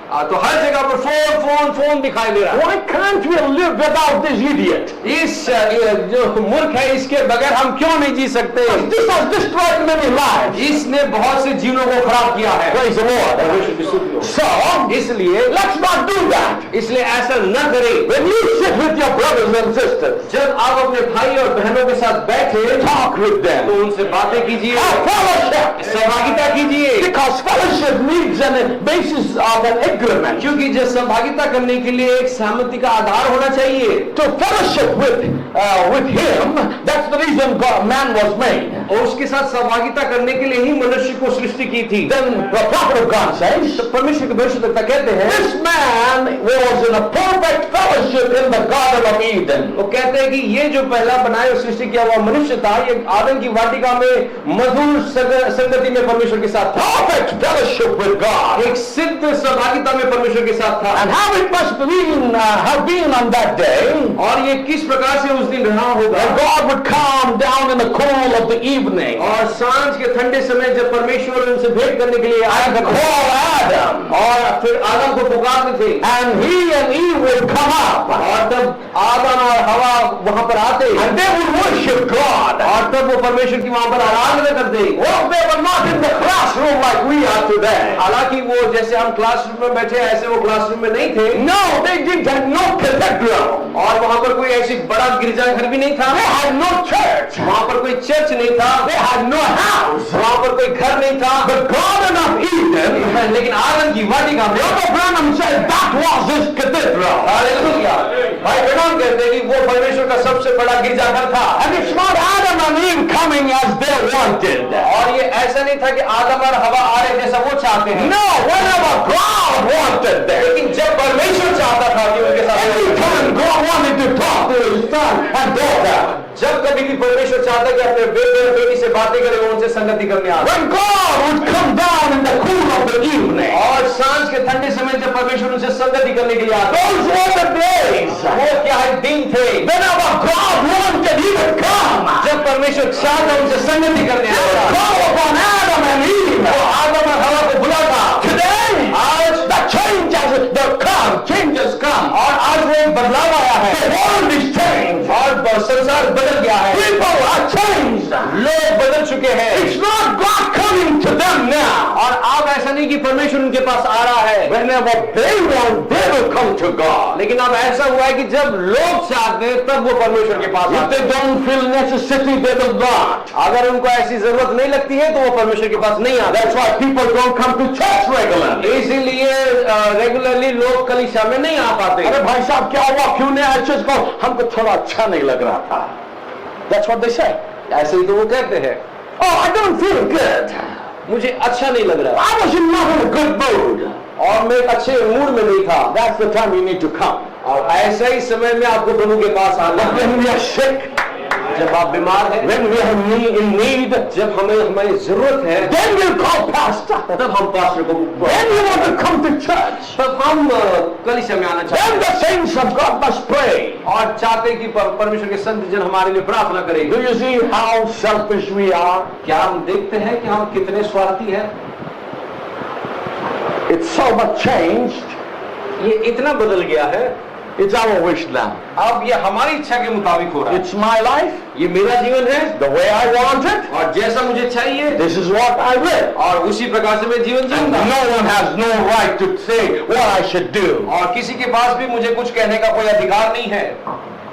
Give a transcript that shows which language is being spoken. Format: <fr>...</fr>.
<hi>तो हर जगह पर फोन फोन फोन दिखाई दे रहा है।</hi> <en>Why can't we live without this idiot?</en> <hi>इस जो मूर्ख है इसके बगैर हम क्यों नहीं जी सकते?</hi> <en>This has destroyed many lives.</en> <hi>इसने बहुत से जीवनों को खराब किया है।</hi> <en>Praise the Lord. So,</en> <hi>इसलिए</hi> <en>let's not do that.</en> <hi>इसलिए ऐसा न करें।</hi> <en>When you sit with your brothers and sisters,</en> <hi>जब आप अपने भाई और बहनों के साथ बैठे</hi> <en>talk with</en> <hi>तो</hi> <en>them.</en> <hi>उनसे बातें कीजिए,</hi> <en>Have fellowship.</en> <hi>सहभागिता कीजिए,</hi> <en>Because fellowship needs a basis of an agreement.</en> <hi>क्योंकि जब सहभागिता करने के लिए एक सहमति का आधार होना चाहिए।</hi> <en>To fellowship with Him, that's the reason man was made.</en> <hi>और उसके साथ सहभागिता करने के लिए ही मनुष्य को सृष्टि की थी।</hi> <en>Then the prophet of God says,</en> <hi>तो परमेश्वर के भविष्यद्वक्ता कहते हैं,</hi> <en>this man was in a perfect fellowship in the Garden of Eden.</en> <hi>वो कहते हैं कि ये जो पहला बनाया और सृष्टि किया हुआ मनुष्य था, ये आदम की वाटिका में मधुर संगति में परमेश्वर के साथ था।</hi> <en>Perfect fellowship with God.</en> <hi>एक सिद्ध सहभागिता में परमेश्वर के साथ था।</hi> <en>And how it must have been on that day,</en> <hi>और ये किस प्रकार से उस दिन रहा होगा,</hi> <en>that God would come down in the cool of the evening</en> <hi>और सांझ के ठंडे समय जब परमेश्वर उनसे भेंट करने के लिए आया</hi> <en>and call Adam,</en> <hi>और फिर आदम को पुकारते थे,</hi> <en>and he and Eve would come up,</en> <hi>और तब आदम और हवा वहां पर आते</hi> <en>and they would worship God.</en> <hi>और तब वो परमेश्वर की वहां पर आराधना करते।</hi> <en>Well, they were not in the classroom like we are today.</en> <hi>हालांकि वो जैसे हम क्लासरूम में बैठे ऐसे वो क्लासरूम में नहीं थे,</hi> <en>No, they didn't have no cathedral.</en> <hi>और वहां पर कोई ऐसी बड़ा गिरजाघर भी नहीं था,</hi> <en>They had no church.</en> <hi>वहां पर कोई चर्च नहीं था,</hi> <en>They had no house.</en> <hi>वहां पर कोई घर नहीं था,</hi> <en>The Garden of Eden,</en> <hi>लेकिन आदम की वाटिका में</hi> <en>Brother Branham said that was his cathedral.</en> <hi>Hallelujah. भाई ब्रैनम कहते हैं कि वो परमेश्वर का सबसे बड़ा गिरजाघर था।</hi> <en>And it's not Adam and Eve coming as they wanted.</en> <hi>और ये ऐसा नहीं था कि आदम और हवा आ रहे जैसा वो चाहते हैं,</hi> <en>No, whenever God wanted them.</en> <hi>लेकिन जब परमेश्वर चाहता था कि उनके साथ</hi> <en>Anytime God wanted to talk to his son and daughter.</en> <hi>जब कभी भी परमेश्वर चाहता कि अपने बेटे और बेटी से बातें करे, वो उनसे संगति करने आता।</hi> <en>When God would come down in the cool of the evening.</en> <hi>और सांझ के ठंडे समय जब परमेश्वर उनसे संगति करने के लिए आता,</hi> <en>Those were the days.</en> <hi>वो क्या है दिन थे</hi> <en>Whenever God wanted, he would come.</en> <hi>जब परमेश्वर चाहता उनसे संगति करने</hi> <en>He would</en> <hi>आता,</hi> <en>call upon Adam and Eve.</en> <hi>वो आदम और हवा को बुलाता।</hi> <en>Today,</en> <hi>आज</hi> <en>the changes come.</en> <hi>और आज वो बदलाव आया है,</hi> <en>The world is changed.</en> <hi>और संसार बदल गया है,</hi> <en>People are changed.</en> <hi>लोग बदल चुके हैं।</hi> <en>It's not God coming to them now.</en> <hi>और अब ऐसा नहीं कि परमेश्वर उनके पास आ रहा है,</hi> <en>Whenever they want, they will come to God.</en> <hi>लेकिन अब ऐसा हुआ है कि जब लोग चाहते हैं तब वो परमेश्वर के पास</hi> <en>If</en> <hi>आते</hi> <en>they</en> <hi>हैं।</hi> <en>don't feel necessity, they will not.</en> <hi>अगर उनको ऐसी जरूरत नहीं लगती है तो वो परमेश्वर के पास नहीं आते।</hi> <en>That's why people don't come to church regularly.</en> <hi>इसीलिए रेगुलरली लोग कलीसिया में नहीं आ पाते। अरे भाई साहब क्या हुआ, क्यों नहीं आए चर्च को? हमको थोड़ा अच्छा नहीं लग रहा था.</hi> <en>That's what they say.</en> <hi>ऐसे ही तो वो कहते हैं,</hi> <en>Oh, I don't feel good.</en> <hi>मुझे अच्छा नहीं लग रहा</hi> <en>I was not in a good mood.</en> <hi>और मैं एक अच्छे मूड में नहीं था।</hi> <en>That's the time you need to come.</en> <hi>और ऐसा ही समय में आपको प्रभु के पास आना</hi> <en>But</en> <hi>है।</hi> <en>when we are sick,</en> <hi>जब आप बीमार हैं,</hi> <en>when we are in need,</en> <hi>जब हमें हमारी जरूरत है,</hi> <en>then we'll call pastor.</en> <hi>तब हम पास्टर को,</hi> <en>When we want to come to church,</en> <hi>तब हम कलीसिया में आना चाहते</hi> <en>then</en> <hi>हैं</hi> <en>the saints of God must pray.</en> <hi>और चाहते हैं कि परमेश्वर के संत जन हमारे लिए प्रार्थना करें।</hi> <en>Do you see how selfish we are?</en> <hi>क्या हम देखते हैं कि हम कितने स्वार्थी हैं?</hi> <en>It's so much changed.</en> <hi>ये इतना बदल गया है,</hi> <en>It's our wish now.</en> <hi>अब ये हमारी इच्छा के मुताबिक हो रहा है।</hi> <en>It's my life,</en> <hi>ये मेरा जीवन है</hi> <en>the way I want it.</en> <hi>और जैसा मुझे चाहिए,</hi> <en>This is what I will.</en> <hi>और उसी प्रकार से मैं जीवन</hi> <en>And</en> <hi>जीऊंगा।</hi> <en>no one has no right to say what I should do.</en> <hi>और किसी के पास भी मुझे कुछ कहने का कोई अधिकार नहीं है।</hi>